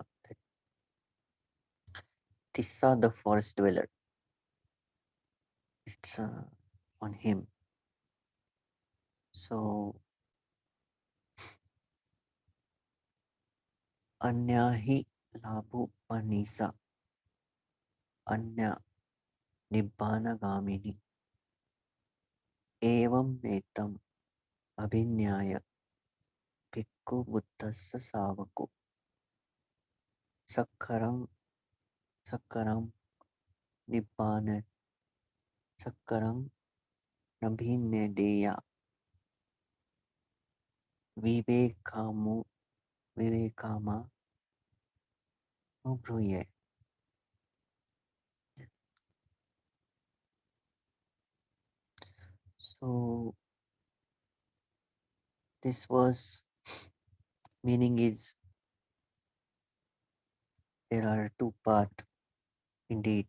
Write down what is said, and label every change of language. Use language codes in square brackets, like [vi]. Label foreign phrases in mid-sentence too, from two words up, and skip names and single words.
[en] That Tissa, the forest dweller, it's on him. [pi] So Anya hi Labhu Panisa, Anya Nibbana Gamini, Evam Metam Abhinyaya Bhikkhu Buddhassa Savaku, Sakkaram Sakkaram Nibbana Sakkaram Nabhinedeya Vivekamu Vivekama Nubruye. [en] So this was meaning is there are two paths indeed.